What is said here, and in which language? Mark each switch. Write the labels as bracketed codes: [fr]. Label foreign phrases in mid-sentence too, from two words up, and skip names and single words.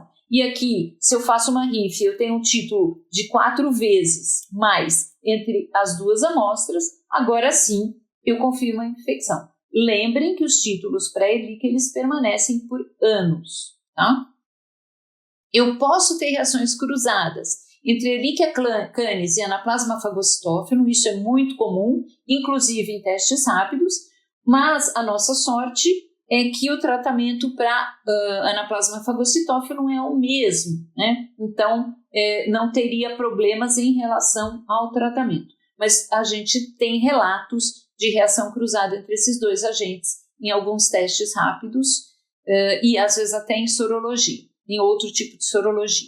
[pt] E aqui, se eu faço uma RIF, eu tenho um título de 4 vezes mais entre as 2 amostras, agora sim eu confirmo a infecção. Lembrem que os títulos pré-ELIQUE, eles permanecem por anos, tá? Eu posso ter reações cruzadas entre Ehrlichia canis e Anaplasma phagocytophilum, isso é muito comum, inclusive em testes rápidos, mas a nossa sorte é que o tratamento para Anaplasma phagocytophilum é o mesmo, né? Então, não teria problemas em relação ao tratamento. Mas a gente tem relatos de reação cruzada entre esses 2 agentes em alguns testes rápidos e às vezes até em sorologia, em outro tipo de sorologia.